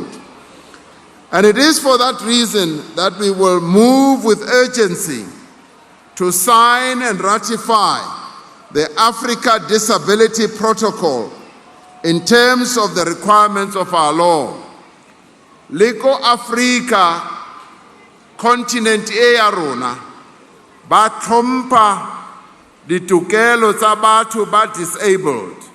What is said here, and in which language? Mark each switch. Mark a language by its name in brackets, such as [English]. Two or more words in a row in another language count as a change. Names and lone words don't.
[English] And it is for that reason that we will move with urgency to sign and ratify the Africa Disability Protocol in terms of the requirements of our law. [Tswana] Liko Africa, continent e ya rona, ba tlhompha ditokelo tsa batho ba disabled.